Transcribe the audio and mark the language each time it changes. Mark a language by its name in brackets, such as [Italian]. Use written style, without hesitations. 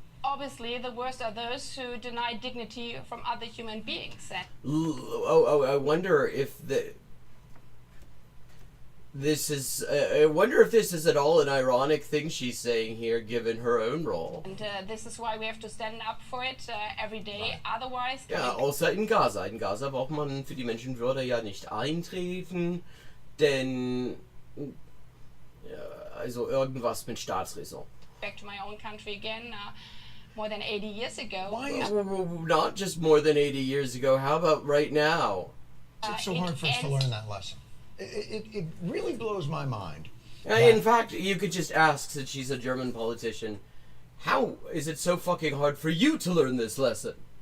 [English] Obviously, the worst are those who deny dignity from other human beings. I wonder if this is. I wonder if this is at all an ironic thing she's saying here, given her own role. And this is why we have to stand up for it every day. Otherwise. [German] Ja, außer in Gaza. In Gaza braucht man für die Menschenwürde ja nicht eintreten, denn also irgendwas mit Staatsräson. [English] Back to my own country again. More than 80 years ago. Why? Not just more than 80 years ago. How about right now? It's so hard for us to learn that lesson. It really blows my mind. In fact, you could just ask, since she's a German politician, how is it so fucking hard for you to learn this lesson?